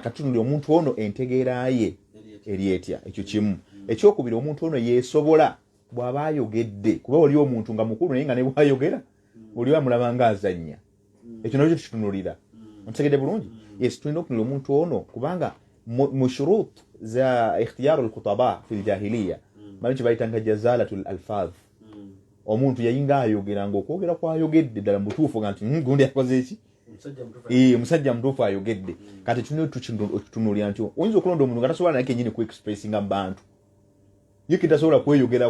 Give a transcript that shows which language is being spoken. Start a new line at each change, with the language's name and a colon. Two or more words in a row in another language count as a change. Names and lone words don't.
Ganda: Kati tutunulira omuntu ono entegeera ye eri etya, ekyo kimu. Ekyokubiri omuntu ono yeesobola bw'aba ayogedde, kuba oli omuntu nga mukulu naye nga ne bw'ayogera oli amulaba ng'azannya, ekyo nakyo tukitunulira. Ontegedde bulungi? Yes, tulina okunulira omuntu ono kubanga mu shurut za
Arabic: ikhtiyaru al-khutaba fi al-jahiliya
Ganda: mali kibayitanga
Arabic: jazalatul alfaz.
Ganda: Omuntu yayinga ayogera ng'okwogera kwayogedde ddala mutuufu nga nti gundi yakoze eki? Omusajja mutuufu ayogedde. Kati tulina okutunulira nti oyinza okulonda omuntu nga tasobola naye kennyini ku expressinga mu bantu, ye kitasobola kweyogerako.